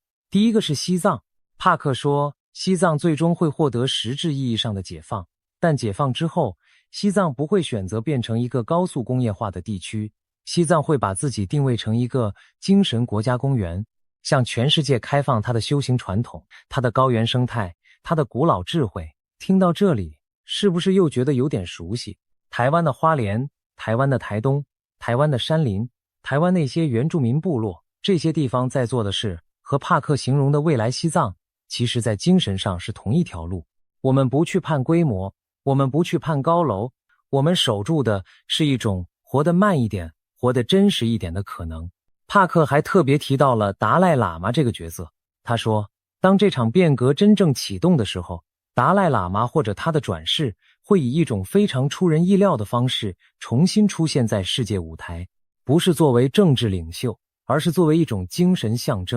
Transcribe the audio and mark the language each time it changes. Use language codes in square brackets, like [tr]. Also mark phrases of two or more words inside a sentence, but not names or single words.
[zh] 第一個是西藏，帕克說西藏最終會獲得實質意義上的解放，但解放之後，西藏不會選擇變成一個高速工業化的地區，西藏會把自己定位成一個精神國家公園，向全世界開放它的修行傳統、它的高原生態、它的古老智慧。聽到這裡，是不是又覺得有點熟悉？台灣的花蓮、台灣的台東、台灣的山林、台灣那些原住民部落，這些地方在做的事，和帕克形容的未來西藏，其實在精神上是同一條路。我們不去盼規模，我們不去盼高樓，我們守住的是一種活得慢一點、活得真實一點的可能。帕克還特別提到了達賴喇嘛這個角色，他說，當這場變革真正啟動的時候，達賴喇嘛或者他的轉世會以一種非常出人意料的方式重新出現在世界舞台，不是作為政治領袖，而是作為一種精神象徵。